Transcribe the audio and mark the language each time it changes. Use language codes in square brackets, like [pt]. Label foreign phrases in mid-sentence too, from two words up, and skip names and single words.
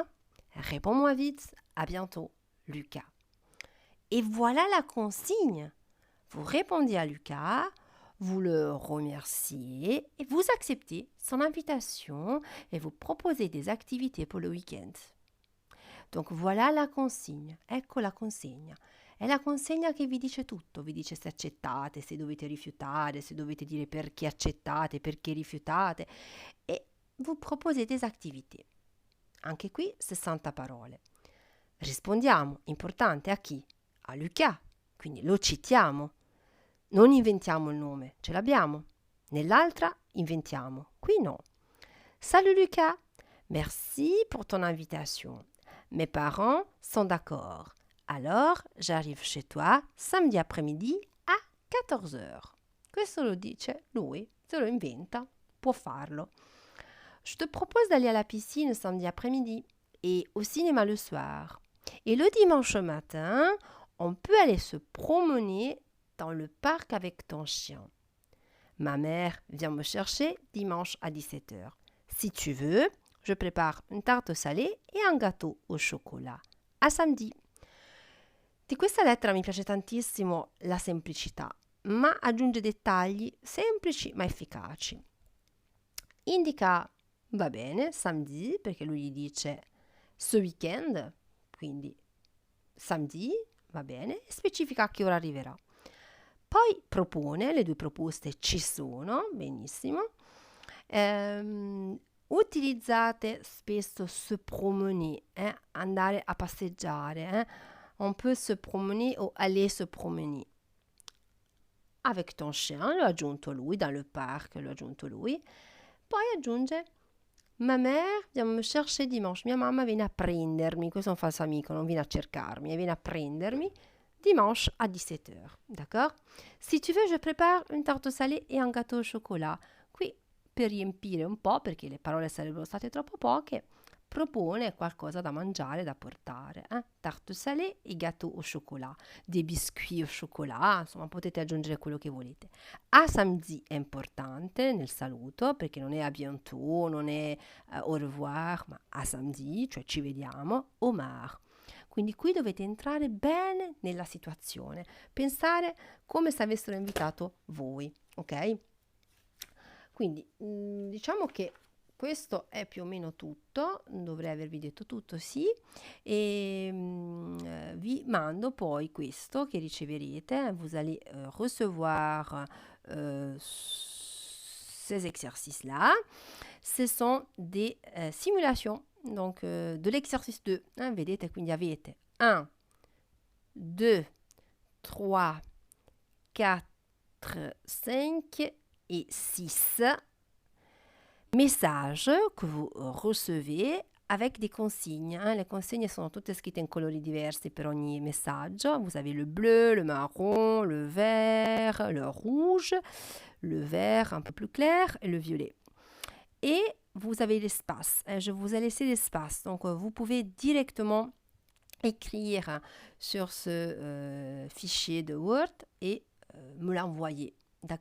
[fr] Réponds-moi vite. À bientôt, Lucas. Et voilà la consigne. Vous répondez à Lucas, vous le remerciez et vous acceptez son invitation et vous proposez des activités pour le week-end. Donc voilà la consigna, [it] ecco la consegna. È la consegna che vi dice tutto, vi dice se accettate, se dovete rifiutare, se dovete dire perché accettate, perché rifiutate e [fr] vous proposez des activités. [it] Anche qui 60 parole. Rispondiamo, importante, a chi? A Lucas, quindi lo citiamo. Non inventiamo il nome, ce l'abbiamo. Nell'altra inventiamo, qui no. [fr] Salut Lucas, merci pour ton invitation. Mes parents sont d'accord. Alors, j'arrive chez toi samedi après-midi a 14h. [it] Questo lo dice lui, se lo inventa, può farlo. [fr] Je te propose d'aller à la piscine samedi après-midi et au cinéma le soir. Et le dimanche matin, on peut aller se promener dans le parc avec ton chien. Ma mère vient me chercher dimanche à 17h. Si tu veux, je prépare une tarte salée et un gâteau au chocolat. A samedi. [it] Di questa lettera mi piace tantissimo la semplicità, ma aggiunge dettagli semplici ma efficaci. Indica, va bene, samedi, perché lui gli dice [fr] ce weekend, [it] quindi samedi, va bene, e specifica a che ora arriverà. Poi propone, le due proposte ci sono, benissimo. Utilizzate spesso [fr] se promener, [it] andare a passeggiare. [fr] On peut se promener ou aller se promener. Avec ton chien, [it] l'ho aggiunto lui, [fr] dans le parc, [it] l'ho aggiunto lui. Poi aggiunge, [fr] ma mère vient me chercher dimanche, [it] mia mamma viene a prendermi, questo è un falso amico, non viene a cercarmi, viene a prendermi [fr] dimanche à 17h, [it] d'accord? [fr] Si tu veux, je prépare une tarte salée et un gâteau au chocolat. [it] Qui, per riempire un po', perché le parole sarebbero state troppo poche, propone qualcosa da mangiare, da portare. [fr] Tarte salée e gâteau au chocolat, des biscuits au chocolat, [it] insomma potete aggiungere quello che volete. [fr] A samedi [it] è importante nel saluto, perché non è [fr] a bientôt, [it] non è [fr] au revoir, [it] ma [fr] a samedi, [it] cioè ci vediamo, Omar. Quindi qui dovete entrare bene nella situazione, pensare come se avessero invitato voi, ok? Quindi diciamo che questo è più o meno tutto, dovrei avervi detto tutto, sì, e vi mando poi questo che riceverete, [fr] vous allez recevoir ces exercices-là. Ce sont des simulations, donc de l'exercice 2, [it] vedete, quindi avete [fr] 1, 2, 3, 4, 5 et 6 messages que vous recevez avec des consignes. Les consignes [it] sono tutte scritte in colori diversi per ogni messaggio. [fr] Vous avez le bleu, le marron, le vert, le rouge, le vert un peu plus clair et le violet. Et vous avez l'espace. Je vous ai laissé l'espace. Donc, vous pouvez directement écrire sur ce fichier de Word et me l'envoyer.